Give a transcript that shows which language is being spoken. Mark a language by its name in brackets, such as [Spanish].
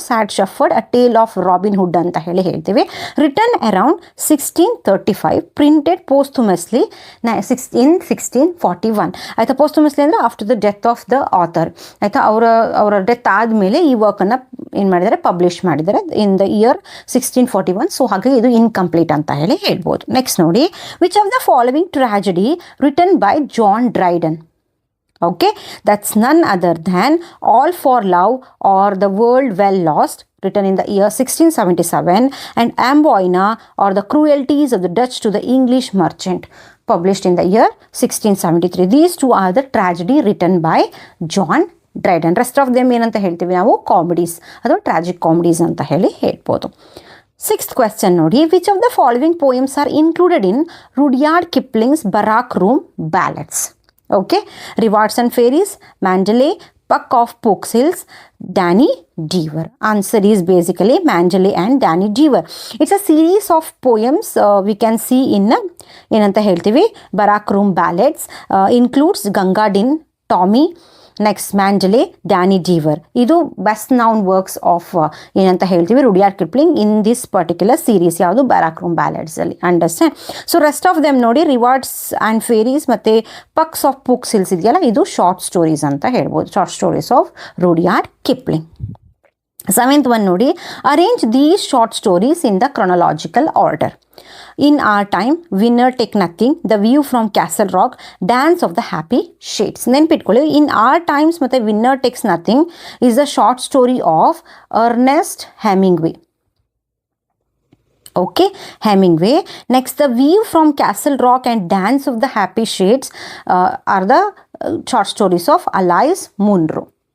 [English] sad shepherd, a tale of Robin Hood [Kannada] ಅಂತ ಹೇಳ್ತೀವಿ. [English] Return around 1635, printed posthumously in 1641. ಆಯಿತಾ, posthumously ಅಂದರೆ after the death of the author. [Kannada] ಆಯಿತಾ, ಅವರ ಡೆತ್ ಆದಮೇಲೆ ಈ ವರ್ಕನ್ನು ಏನು ಮಾಡಿದ್ದಾರೆ, ಪಬ್ಲಿಷ್ ಮಾಡಿದ್ದಾರೆ [English] In the year 1641. [Kannada] ಸೊ ಹಾಗೆ ಇದು ಇನ್ಕಂಪ್ಲೀಟ್ ಅಂತ ಹೇಳ್ಬೋದು. [English] Next ನೋಡಿ, which of the following tragedy written by John Dryden? Okay, that's none other than All for Love or The World Well Lost, written in the year 1677, and Amboina or The Cruelties of the Dutch to the English Merchant, published in the year 1673. These two are the tragedy written by John Dryden. Rest of them [Kannada] ಏನಂತ ಹೇಳ್ತೀವಿ ನಾವು, comedies ಅಥವಾ tragic comedies ಅಂತ ಹೇಳ್ಬೋದು. [English] Sixth question ನೋಡಿ, which of the following poems are included in Rudyard Kipling's Barak Room Ballads? Okay, Rewards and Fairies, Mandalay, Puck of Pook's Hills, Danny Deever. Answer is basically Manjali and Danny Deever. It's a series of poems we can see in [Kannada] ಏನಂತ ಹೇಳ್ತೀವಿ [English] Barak Room Ballads, includes Ganga Din, Tommy, next Mandalay, Danny Deever. ಇದು best known works of [Kannada] ಏನಂತ ಹೇಳ್ತೀವಿ [English] Rudyard Kipling in this particular series ಯಾವುದು barrack room ballads ಅಲ್ಲಿ. Understand? So rest of them [Kannada] ನೋಡಿ, rewards and ಫೇರೀಸ್ ಮತ್ತು ಪಕ್ಸ್ of ಪೂಕ್ಸ್ hills ಇದೆಯಲ್ಲ, ಇದು ಶಾರ್ಟ್ ಸ್ಟೋರೀಸ್ ಅಂತ ಹೇಳ್ಬೋದು, [English] Short stories of Rudyard Kipling. Seventh one ನೋಡಿ, arrange these short stories in the chronological order. In Our Time, Winner Take Nothing, The View from Castle Rock, Dance of the Happy Shades. [Kannada] ನೆನ್ಪಿಟ್ಕೊಳ್ಳಿ, [English] In Our Times ಮತ್ತು Winner Takes Nothing is a short story of Ernest Hemingway. Okay, Hemingway. Next, The View from Castle Rock and Dance of the Happy Shades are the short stories of Alice Munro.